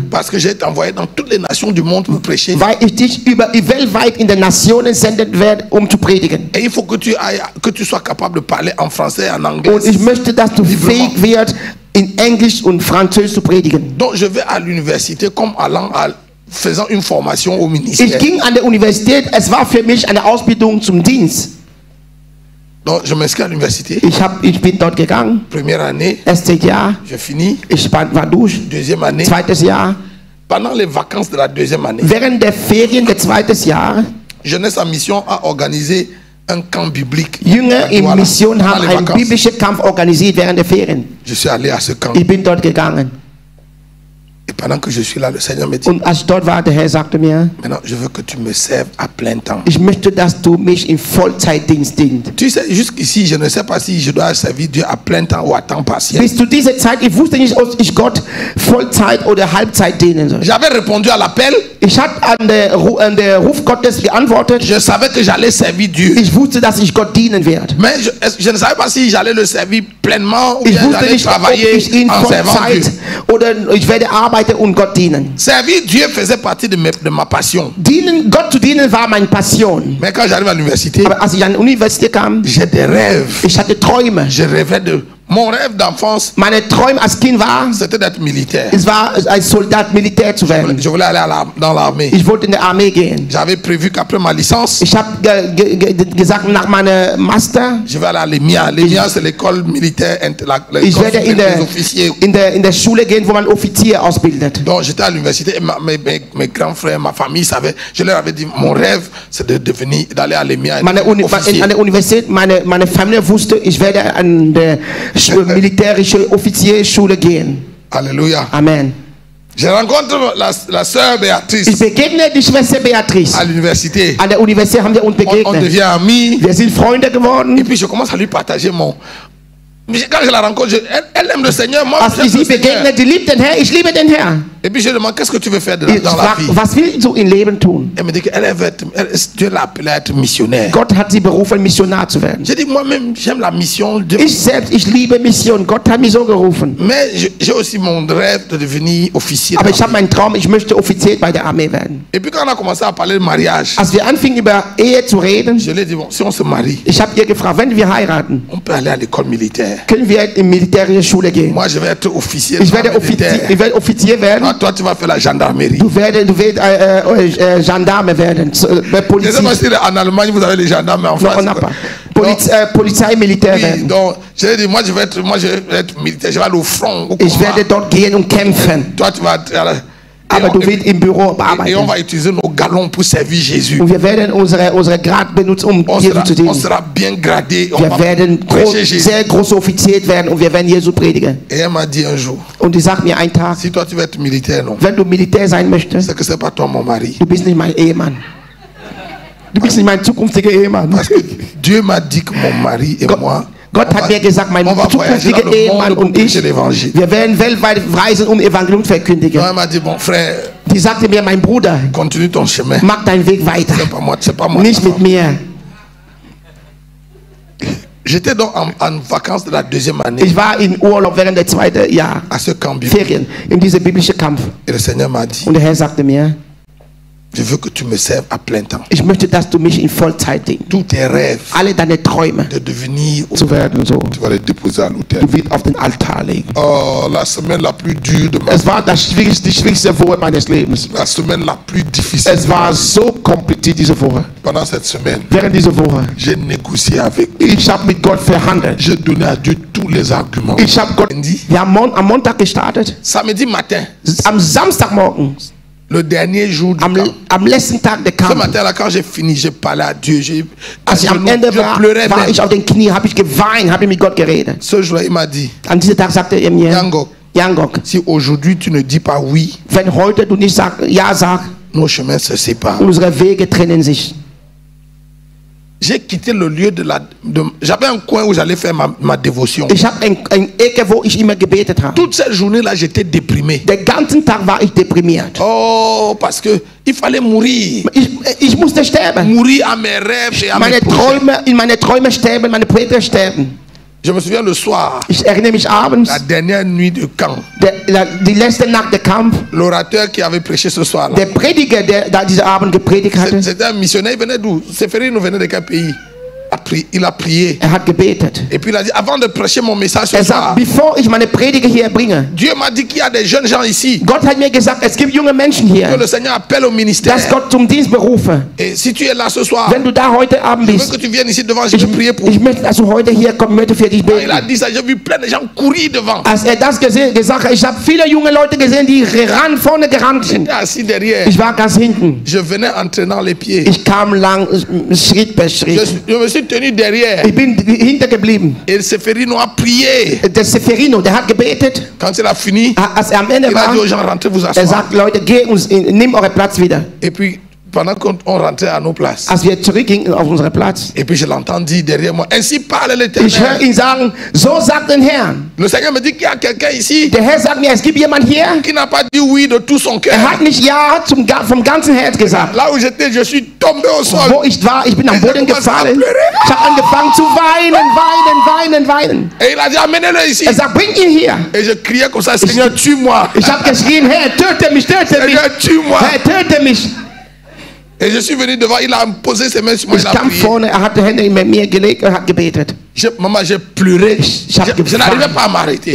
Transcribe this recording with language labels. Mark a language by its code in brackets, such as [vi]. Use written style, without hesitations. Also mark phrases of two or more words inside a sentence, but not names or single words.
[fr] Parce que j'ai été envoyé dans toutes les nations du monde pour prêcher. [de] Weil ich dich weltweit in den Nationen senden werde, zu predigen. [fr] Et il faut que tu sois capable de parler en français, en anglais. [de] Und ich möchte, dass du fähig wirst, in Englisch und Französisch zu predigen. [fr] Donc je vais à l'université comme faisant une formation au ministère. [de] Ich ging an der Universität, es war für mich eine Ausbildung zum Dienst. [fr] Donc je m'inscris à l'université. [de] Ich bin dort gegangen. [fr] Première année. [de] Erstes Jahr. [fr] Je finis. [de] Ich war durch. [fr] Deuxième année. [de] Zweites Jahr. [fr] Pendant les vacances de la deuxième année. [de] Während der Ferien des zweiten Jahres. [fr] Jeunesse en mission a organisé un camp biblique. [de] Jünger in Mission haben einen biblischen Kampf organisiert während der Ferien. [fr] Je suis allé à ce camp. [de] Ich bin dort gegangen. [fr] Et pendant que je suis là, le Seigneur me dit. [de] Und als ich dort war, der Herr sagte mir. [fr] Maintenant, je veux que tu me serves à plein temps. [de] Ich möchte, dass du mich in Vollzeitdienst dienst. [fr] Tu sais, jusqu'ici, je ne sais pas si je dois servir Dieu à plein temps ou à temps partiel. [de] Bis zu dieser Zeit, ich wusste nicht, ob ich Gott Vollzeit oder Halbzeit dienen soll. [fr] J'avais répondu à l'appel. [de] Ich hatte an der Ruf Gottes geantwortet. [fr] Je savais que j'allais servir Dieu. [de] Ich wusste, dass ich Gott dienen werde. [fr] Mais je ne savais pas si j'allais le servir pleinement ou [de] ich [fr] bien [de] wusste [fr] j'allais [de] nicht, [fr] travailler [de] ob ich ihn [fr] en servant Dieu. [de] Oder ich werde arbeiten und Gott dienen. [fr] Servir Dieu faisait partie de ma passion. [de] Gott zu dienen war meine Passion. [fr] Mais quand j'arrive à l'université, [de] aber als ich an die Universität kam, [fr] j'ai des rêves. [de] Ich hatte Träume. [fr] Je rêvais de Mon rêve d'enfance, [de] meine Träume als Kind war, [fr] c'était d'être militaire. [de] Es war als Soldat Militär zu werden. [fr] Je voulais aller dans l'armée. [de] Ich wollte in der Armee gehen. [fr] J'avais prévu qu'après ma licence, [de] ich habe gesagt, nach meiner Master, [fr] je vais aller à l'EMIA. L'EMIA, c'est l'école militaire, [de] ich werde in der Schule gehen, wo man Offizier ausbildet. [fr] Donc j'étais à l'université et mes grands frères, ma famille savaient. Je leur avais dit, mon rêve, c'est d'aller à l'EMIA. [de] An der Universität, meine Familie wusste, ich werde an der militärische Offizierschule gehen. [fr] Alléluia. Amen. Je rencontre la sœur Béatrice. [de] Ich begegne die Schwester Beatrice. [fr] À l'université. [de] An der Universität haben wir uns begegnet. [fr] On devient amis. [de] Wir sind Freunde geworden. [fr] Et puis je commence à lui partager quand je la rencontre, elle aime le Seigneur. Moi, [de] als ich sie begegne, die liebt den Herr, ich liebe den Herr. [fr] Et puis je demande, qu'est-ce que tu veux faire dans la vie? [de] Was willst du im Leben tun? [fr] Elle me dit qu'elle veut Dieu l'a appelée à être missionnaire. [de] Gott hat sie berufen, Missionar zu werden. [fr] J'ai dit, moi-même, j'aime la mission. [de] Ich liebe Mission. Gott hat mich so gerufen. [fr] Mais j'ai aussi mon rêve de devenir officier. [de] Aber ich habe meinen Traum, ich möchte Offizier bei der Armee werden. [fr] Et puis quand on a commencé à parler de mariage, [de] als wir anfingen über Ehe zu reden, [fr] je lui ai dit, bon, si on se marie, [de] ich habe ihr gefragt, wenn wir heiraten, [fr] on peut aller à l'école militaire. [de] Können wir in militärische Schule gehen? [fr] Moi, je vais être officier. [de] Ich werde Offizier werden. [fr] Toi, tu vas faire la gendarmerie. [de] Du wirst Gendarme werden. [fr] Je sais pas si en Allemagne vous avez les gendarmes, mais en France. [de] Polizei, Militär werden. [fr] Donc, j'ai dit, moi je vais être militaire, je vais aller au front. [de] Ich werde dort gehen und kämpfen. [fr] Toi, tu vas [de] aber du wirst im Büro bearbeiten. [fr] Et on va utiliser nos galons pour servir Jésus. [de] Und wir werden unsere Grad benutzen, Jesus zu dienen. [fr] On sera bien gradé. [de] Wir werden sehr große Offizier werden und wir werden Jesus predigen. [fr] Et elle m'a dit un jour. [de] Und die sagt mir einen Tag. [fr] Si toi tu veux être militaire, non. [de] Wenn du Militär sein möchtest. [fr] C'est que c'est pas toi mon mari. [de] Du bist nicht mein Ehemann. Du bist nicht mein zukünftiger Ehemann. [fr] Parce que Dieu m'a dit que mon mari et moi. [de] Gott hat mir gesagt, mein zukünftiger Ehemann und ich, wir werden weltweit reisen, um Evangelium zu verkündigen. Die sagte mir, mein Bruder, mach deinen Weg weiter, nicht mit mir. [fr] J'étais donc en vacances de la deuxième année. [de] Ich war in Urlaub während der zweiten Jahr, [fr] à ce camp [de] Ferien, in diesem biblischen Kampf. [fr] Et le Seigneur m'a dit, [de] und der Herr sagte mir, [fr] je veux que tu me serves à plein temps. [de] Ich möchte, dass du mich in Vollzeit dienst. [fr] Tous tes rêves, [de] alle deine Träume, [fr] de devenir [de] zu werden so. [fr] Tu vas les déposer à l'autel. [de] Du wirst auf den Altar legen. [fr] Oh, la semaine la plus dure de ma vie. [de] Es war die schwierigste Woche meines Lebens. [fr] La semaine la plus difficile. [de] Es war so kompliziert diese Woche. [fr] Pendant cette semaine, [de] während dieser Woche, [fr] j'ai négocié avec. [de] Ich habe mit Gott verhandelt. [fr] J'ai donné à Dieu tous les arguments. [de] Ich habe Gott. Wir haben am Montag gestartet. [fr] Samedi matin. [de] Am Samstagmorgen. [fr] Le dernier jour du camp. [de] Am letzten Tag der Kampf. [fr] Ce matin-là, quand j'ai fini, j'ai parlé à Dieu. [de] Als ich am Ende war ich auf den Knien, habe ich geweint, habe mit Gott geredet. [fr] Ce jour-là, il m'a dit. [de] An diesem Tag sagte er mir, Jangok, [fr] si aujourd'hui tu ne dis pas oui, [de] wenn heute du nicht ja sagst, [fr] nos chemins se séparent. [de] Unsere Wege trennen sich. [fr] J'ai quitté le lieu j'avais un coin où j'allais faire ma dévotion. [de] Ich habe ein Ecke, wo ich immer gebetet habe. [fr] Toute cette journée là, j'étais déprimé. [de] Den ganzen Tag war ich deprimiert. [fr] Oh, parce que il fallait mourir. [de] Ich musste sterben. [fr] Mourir à mes rêves et à [de] meine Träume, in meine Träume sterben, meine Projekte sterben. [fr] Je me souviens le soir. [de] Ich erinnere mich abends. [fr] La dernière nuit de camp. [de] Die letzte Nacht der Kampf. [fr] L'orateur qui avait prêché ce soir-là. [de] Der Prediger, der da diesen Abend gepredigt hatte. [fr] C'était un missionnaire, il venait d'où? Seferino venait de quel pays? Il a prié. [de] Er hat gebetet. [fr] Et puis il a dit, avant de prêcher mon message ce soir, [de] bevor ich meine Predige hier bringe, [fr] Dieu m'a dit qu'il y a des jeunes gens ici. [de] Gott hat mir gesagt, es gibt junge Menschen hier. [fr] Que le Seigneur appelle au ministère. [de] Dass Gott zum Dienst berufe. [fr] Et si tu es là ce soir, [de] wenn du da heute Abend bist, [fr] je veux que tu viennes ici devant, je vais prier pour. [de] Ich möchte, dass du heute hier kommst, möchte für dich beten. [fr] Il a dit ça, j'ai vu plein de gens courir devant. [de] Als das gesagt hat, ich habe viele junge Leute gesehen, die vorne gerannt sind. [fr] Assis derrière. [de] Ich war ganz hinten. [fr] Je venais entraînant les pieds. [de] Ich kam lang, Schritt per Schritt. [fr] Je me suis tenu derrière. [de] Ich bin hintergeblieben. [fr] Et Seferino a prié. [de] Der Seferino, der hat gebetet. [fr] Quand il a fini, [de] als am Ende war, [fr] il a dit aux gens, rentrez vous asseoir. [de] Er sagt, Leute, nimm eure Platz wieder. [fr] Et puis pendant qu'on rentrait à nos places. [de] Als wir zurückgingen auf unsere Platz. [fr] Et puis je l'entends dire derrière moi, ainsi parle l'Éternel. [de] Ich höre ihn sagen, so sagt der Herr. [fr] Le Seigneur me dit qu'il y a quelqu'un ici. [de] Der Herr sagt mir, es gibt jemand hier. [fr] Qui n'a pas dit oui de tout son cœur. [de] Er hat nicht ja vom ganzen Herz gesagt. [fr] Là où j'étais, je suis tombé au sol. [de] Wo ich war, ich bin am Boden gefallen. Ich habe angefangen zu weinen. [fr] Et il a dit, amenez-le ici. [de] Er sagt, bring ihn hier. [fr] Et je criais comme ça, Seigneur, tue-moi. [de] Ich habe geschrien, Herr, töte mich. [fr] Seigneur, tue-moi. [de] Herr, töte mich. [fr] Et je suis venu devant, il a posé ses mains sur moi, il a prié. [de] Vorne, er hat die Hände in mir gelegt und hat gebetet. [fr] Maman, j'ai pleuré. Je n'arrivais pas à m'arrêter.